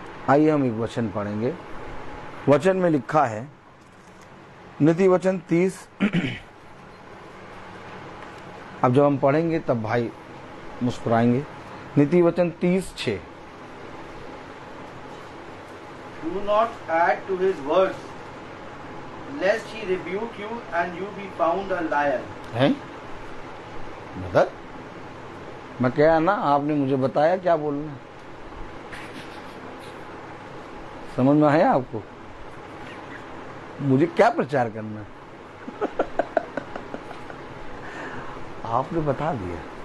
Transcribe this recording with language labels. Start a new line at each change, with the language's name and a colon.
Hindi: आइए हम एक वचन पढ़ेंगे। वचन में लिखा है, नीति वचन 30। अब जब हम पढ़ेंगे तब भाई मुस्कुराएंगे। नीति वचन 30:6।
English: Do not add to his words, lest he rebuke you and you be found a liar.
Hindi: हैं? मदद? मैं क्या ना, आपने मुझे बताया क्या बोलना है। समझ में आया आपको? मुझे क्या प्रचार करना है? आपने बता दिया।